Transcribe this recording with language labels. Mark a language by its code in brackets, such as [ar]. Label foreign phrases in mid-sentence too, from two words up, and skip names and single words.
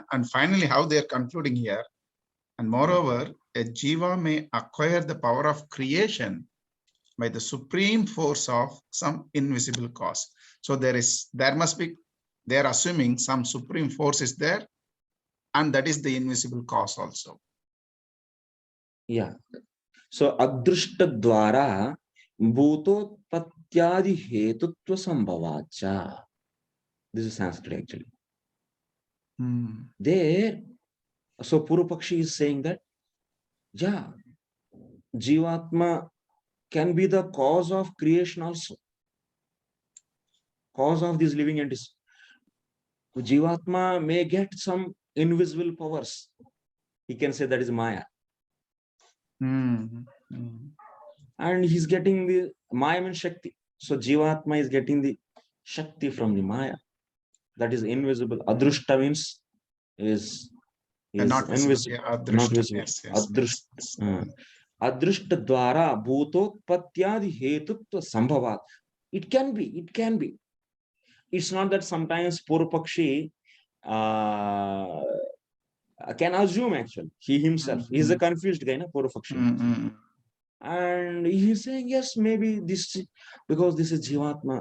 [en] And finally, how they are concluding here. And moreover, a jiva may acquire the power of creation by the supreme force of some invisible cause. So they are assuming some supreme force is there, and that is the invisible cause also. Yeah. [sa] So adrushta dwara bhutotpatyadi hetutva sambhavacha. [en] This is Sanskrit actually. There, so Purvapakshi is saying that, yeah, Jivatma can be the cause of creation also. Cause of these living entities. Jivatma may get some invisible powers. He can say that is Maya. And he's getting the Maya means Shakti. So Jivatma is getting the Shakti from the Maya. That is invisible. Adrushta means is not invisible. visible. Yeah, Not visible. Yes. Adrushta. [sa] Adrishta dwara bhutotpatyadi hetutva sambhavat. [en] It can be, it can be. It's not that sometimes Purupakshi can assume actually. He himself, he's a confused guy, na, Purupakshi. And he's saying, yes, maybe this, because this is Jivatma.